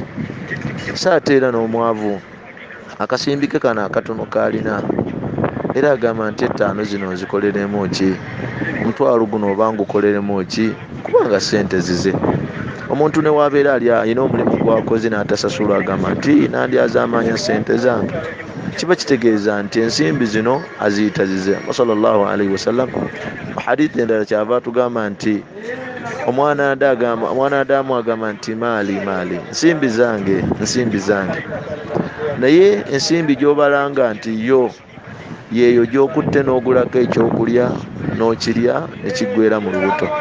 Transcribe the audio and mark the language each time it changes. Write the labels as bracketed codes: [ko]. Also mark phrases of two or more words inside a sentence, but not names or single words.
[lg] Saate era n'omwavu, akasimbi ke kano akatono k'alina, era agamba nti 5 zino nzikoleremu ki, 1000 guno oba ngukoleremu ki, kubanga sente zize. omuntu ne wabeera ali alina omulimu gwakoze n'atasasulwa agamba nti nandyazaamanya sente zange, kiba kitegeeza nti ensimbi zino aziyita zize. [ar] صلى الله عليه وسلم [lg] mu hadithi endala kyava atugamba nti omwana adamu agamba nti maali, nsimbi zange, naye ensimbi gyobalanga nti yeeyo gyokutte n'ogulako ekyokulya n'okirya nekiggweera mu lubuto.